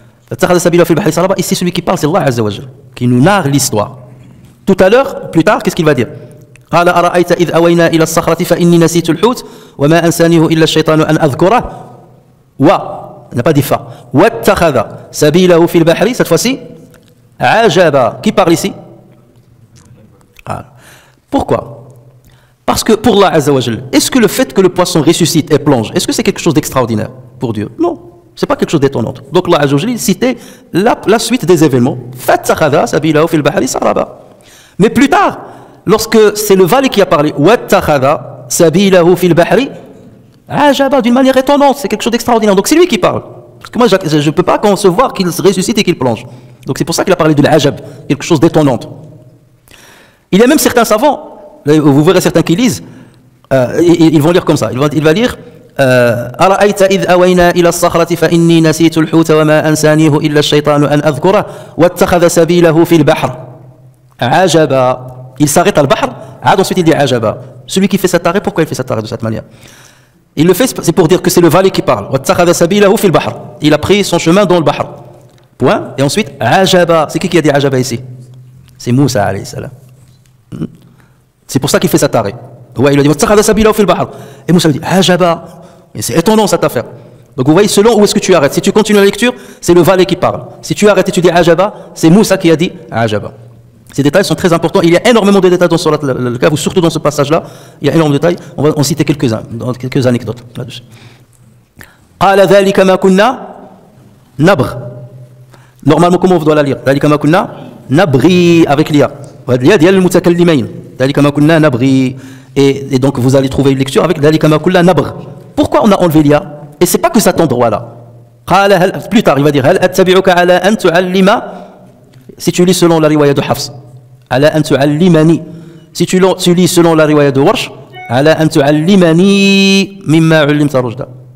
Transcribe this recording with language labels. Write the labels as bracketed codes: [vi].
[ar] Fattakhadha sabila fil bahri saraba. [fr] Ici celui qui parle, c'est Allah Azza wa Jalla, qui nous narre l'histoire. Tout à l'heure, plus tard, qu'est-ce qu'il va dire? [ar] قال أرأيت إذ أوينا إلى الصخرة فإني نسيت الحوت وما أنسانيه إلا الشيطان أن أذكره [fr] il n'a pas dit fa. [ar] Wattakhadha sabilahu fil bahri, [fr] cette fois-ci Ajaba. Qui parle ici? Pourquoi? Parce que pour Allah Azza wa Jal, est-ce que le fait que le poisson ressuscite et plonge, est-ce que c'est quelque chose d'extraordinaire pour Dieu? Non, c'est pas quelque chose d'étonnant. Donc Allah Azza wa Jal citait la suite des événements. [ar] Fattakhadha sabilahu fil bahri saraba. [fr] Mais plus tard, lorsque c'est le valet qui a parlé, [ar] Wattakhadha sabilahu fil bahri Ajaba, [fr] d'une manière étonnante, c'est quelque chose d'extraordinaire. Donc c'est lui qui parle. Parce que moi je ne peux pas concevoir qu'il ressuscite et qu'il plonge. Donc c'est pour ça qu'il a parlé de l'ajab, quelque chose d'étonnant. Il y a même certains savants, vous verrez certains qui lisent, ils vont lire comme ça. Il va lire [ar] أرأيت إذ أوينا إلى الصخرة فإني نسيت الحوت وما أنسانيه إلا الشيطان أن أذكره واتخذ سبيله في البحر عجبا. [fr] Il s'arrête à al-bahr, ensuite il dit ajaba. Celui qui fait cet arrêt, pourquoi il fait cet arrêt de cette manière? Il le fait, c'est pour dire que c'est le valet qui parle. [ar] واتخذ سبيله في البحر. [fr] Il a pris son chemin dans le bahr. Point. Et ensuite, ajaba. C'est qui a dit ajaba ici? C'est Moussa alayhi salam. C'est pour ça qu'il fait cet arrêt. Ouais, il a dit [ar] واتخذ سبيله في البحر. [fr] Et Moussa dit ajaba. Et c'est étonnant cette affaire. Donc vous voyez, selon où est-ce que tu arrêtes. Si tu continues la lecture, c'est le valet qui parle. Si tu arrêtes et tu dis ajaba, c'est Moussa qui a dit ajaba. Ces détails sont très importants. Il y a énormément de détails dans Surat al-Kahf, surtout dans ce passage-là. Il y a énormément de détails. On va en citer quelques-uns, quelques anecdotes là-dessus. [ar] قال ذلك ما كنا نبغ. [fr] Normalement, comment on doit la lire? [ar] ذلك ما كنا نبغي [fr] avec l'ia. l'ia [ar] ديال المتكلمين. ذلك ما كنا نبغي. [fr] Et donc vous allez trouver une lecture avec [ar] ذلك ما كنا نبغ. [fr] Pourquoi on a enlevé l'ia? Et c'est pas que cet endroit-là. Plus tard, il va dire [ar] هل أتبعك على أن تعلم. [fr] Si tu lis selon la riwaya de Hafs, [ar] ala an tu'allimani. [fr] Si tu lis selon la riwaya de Warsh, [ar] ala an tu'allimani mimma 'ullimta rushda.